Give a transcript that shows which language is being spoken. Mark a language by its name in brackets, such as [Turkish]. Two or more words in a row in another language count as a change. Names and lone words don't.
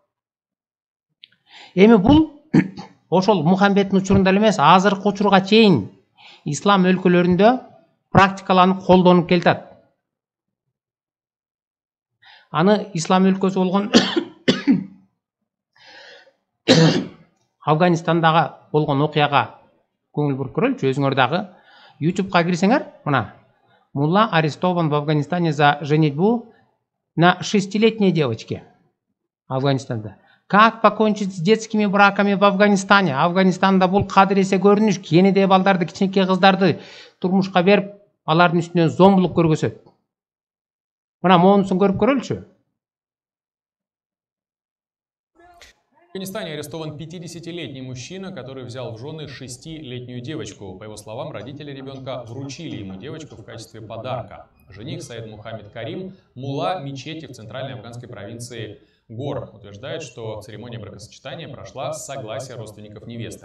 [Kyrgyz] Эми бул ошол Мұхаммедтин учурунда эле эмес, азыркы учурга чейин ислам өлкөлөрүндө практикаланып колдонуп келатат. Аны ислам өлкөсү болгон Афганистандагы болгон окуяга көңүл буруп көрөлүчү. Өзүңөр дагы YouTube'га кирсеңер, мына [Russian] Мулла арестован в Афганистане за женитьбу на 6-летней девочке. [Kyrgyz] Афганистанда. [Russian] Как покончить с детскими браками в Афганистане? [Kyrgyz] Афганистанда бул кадыресе көрүнүш, кенеде балдарды, кичинекей кыздарды турмушка берип, алардын үстүнөн зомбулук көргөзөт. Мына монусун көрүп көрөлүчү. [Russian] В Афганистане арестован 50-летний мужчина, который взял в жены 6-летнюю девочку. По его словам, родители ребенка вручили ему девочку в качестве подарка. Жених Саид Мухаммед Карим, мулла мечети в центральной афганской провинции Гор, утверждает, что церемония бракосочетания прошла с согласия родственников невесты.